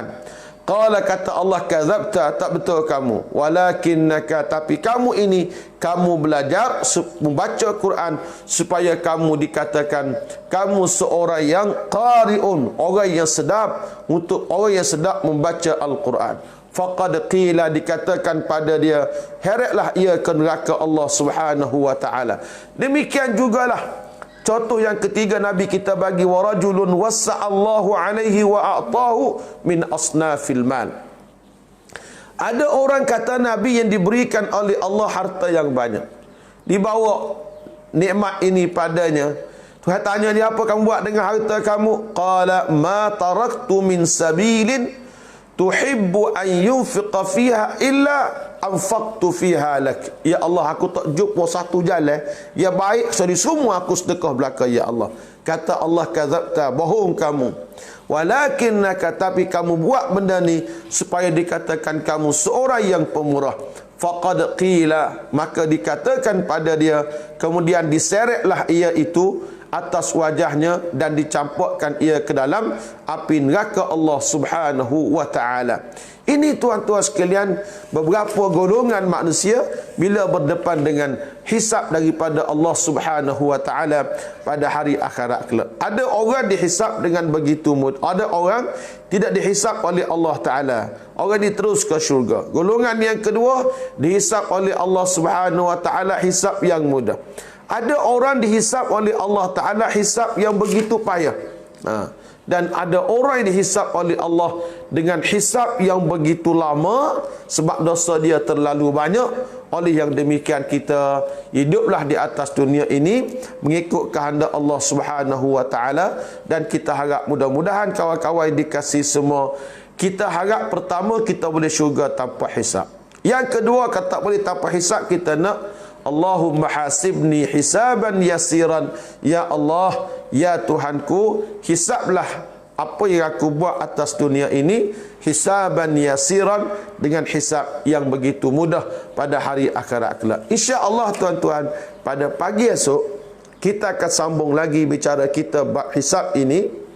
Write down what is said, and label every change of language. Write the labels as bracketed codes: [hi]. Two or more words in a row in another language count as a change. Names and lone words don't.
[ms] Qala, kata Allah, kadzabta, tak betul kamu, walakinnaka, tapi kamu ini, kamu belajar membaca Quran supaya kamu dikatakan kamu seorang yang qari'un, orang yang sedap, untuk orang yang sedap membaca Al-Quran. [ar] فقد قيل, [ms] dikatakan pada dia, heretlah ia ke neraka Allah [ar] سبحانه وتعالى. [ms] Demikian jugalah contoh yang ketiga Nabi kita bagi, [ar] ورجل وسع الله عليه وأعطاه من أصناف المال. [ms] Ada orang, kata Nabi, yang diberikan oleh Allah harta yang banyak, dibawa nikmat ini padanya. Tuhan tanya dia, apa kamu buat dengan harta kamu? [ar] قال ما تركت من سبيل تحب أن ينفق فيها إلا أنفقت فيها لك. [ms] Ya Allah, aku tak jumpa satu jalan yang baik sekali semua aku sedekah belaka, ya Allah. Kata Allah, kadzabta, bohong kamu, walakinnaka, tapi kamu buat benda ni supaya dikatakan kamu seorang yang pemurah. [ar] فقد قيل, [ms] maka dikatakan pada dia, kemudian diseretlah ia itu atas wajahnya dan dicampakkan ia ke dalam api neraka Allah [ar] سبحانه وتعالى. [ms] Ini tuan-tuan sekalian, beberapa golongan manusia bila berdepan dengan hisab daripada Allah [ar] سبحانه وتعالى [ms] pada hari akhirat kelak. Ada orang dihisab dengan begitu mudah, ada orang tidak dihisab oleh Allah Ta'ala, orang diterus ke syurga. Golongan yang kedua dihisab oleh Allah [ar] سبحانه وتعالى [ms] hisab yang mudah. Ada orang dihisab oleh Allah Ta'ala hisab yang begitu payah. Dan ada orang yang dihisab oleh Allah dengan hisab yang begitu lama sebab dosa dia terlalu banyak. Oleh yang demikian, kita hiduplah di atas dunia ini mengikut kehendak Allah [ar] سبحانه وتعالى. [ms] Dan kita harap mudah-mudahan kawan-kawan dikasih semua, kita harap pertama kita boleh syurga tanpa hisab. Yang kedua, kalau tak boleh tanpa hisab, kita nak [ar] اللهم حاسبني حسابا يسيرا. [ms] Ya Allah, ya Tuhanku, hisablah apa yang aku buat atas dunia ini [ar] حسابا يسيرا, [ms] dengan hisab yang begitu mudah pada hari akhirat kelak. Insya-Allah tuan-tuan, pada pagi esok kita akan sambung lagi bicara kita bab hisab ini.